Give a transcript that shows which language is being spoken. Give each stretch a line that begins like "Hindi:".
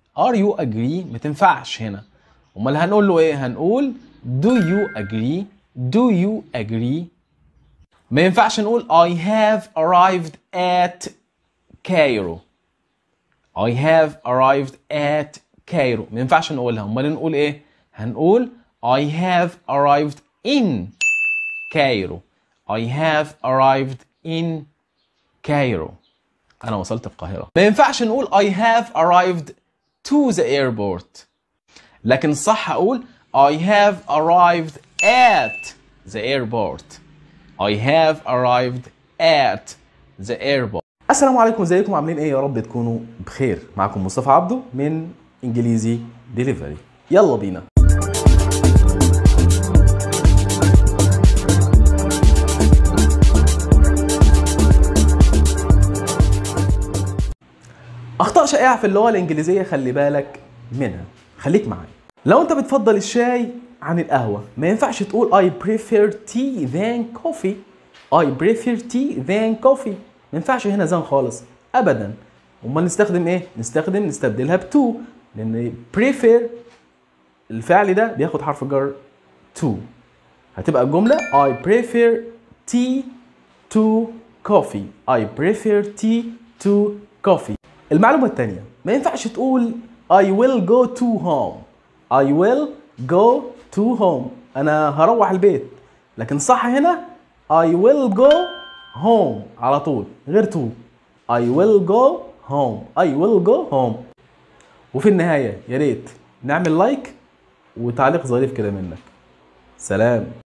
English: are you agree
Arabic: ما تنفعش هنا. امال هنقول له ايه؟ هنقول
English: do you agree. do you agree.
Arabic: ما ينفعش نقول
English: I have arrived at Cairo. I have arrived at Cairo،
Arabic: ما ينفعش نقولها. امال نقول ايه؟ هنقول
English: I have arrived in Cairo. I have arrived in Cairo،
Arabic: انا وصلت القاهرة. ما ينفعش نقول
English: I have arrived to the airport،
Arabic: لكن صح اقول
English: I have arrived at the airport. I have arrived at the airport.
Arabic: السلام عليكم، ازيكم عاملين ايه؟ يا رب تكونوا بخير. معكم مصطفى عبده من انجليزي ديليفري. يلا بينا. اخطاء شائعة في اللغة الانجليزية خلي بالك منها، خليك معايا. لو انت بتفضل الشاي عن القهوة ما ينفعش تقول
English: I prefer tea than coffee. I prefer tea than coffee،
Arabic: ما ينفعش هنا زان خالص ابدا. امال نستخدم ايه؟ نستبدلها ب to، لان prefer الفعل ده بياخد حرف جر to. هتبقى الجملة
English: I prefer tea to coffee. I prefer tea to coffee.
Arabic: المعلومة الثانية، ما ينفعش تقول
English: I will go to home. I will go to home،
Arabic: أنا هروح البيت. لكن صح هنا
English: I will go home
Arabic: على طول، غير to.
English: I will go home. I will go home.
Arabic: وفي النهاية يا ريت نعمل لايك وتعليق ظريف كده منك. سلام.